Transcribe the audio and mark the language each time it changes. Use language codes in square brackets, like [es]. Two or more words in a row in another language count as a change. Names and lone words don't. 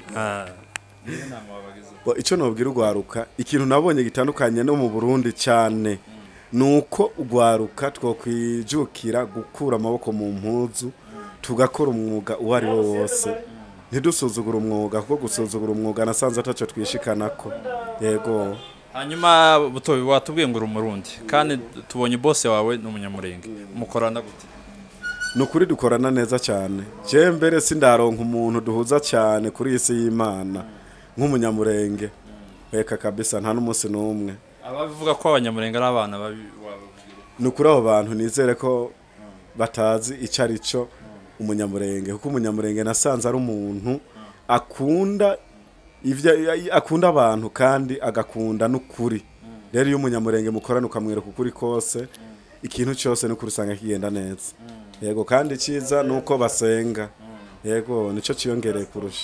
[rn] ico nobwira urwaruka ikintu nabonye gitandukanye no mu Burundi cyane nuko urwaruka twokwijukira gukura amaboko mu mpuzu tugakora umwuga uwari wo wose ntidusuzugura umwuga kuko gusuzugura umwuga nasanze ataco twishikanako yego hanyuma Butoyi watubwiye ngo uri umurundi kandi tubonye boss wawe n'umunyamurenge mukorana gute nukuri dukorana neza cyane je mbere sindaronka umuntu duhuza cyane kuri isi y'Imana nk'umunyamurenge reka kabisa nta n'umunsi n'umwe abavuga ko abanyamurenge ari abana nukuri abo bantu nizere ko batazi icari cyo umunyamurenge kuko umunyamurenge nasanze ari umuntu akunda abantu kandi agakunda n'ukuri rero iyo umunyamurenge mukorana ukamwereka ukuri kose ikintu cyose n'ukuri usanga kigenda neza yego kandi cyiza nuko basenga yego nico ciyongereye kurusha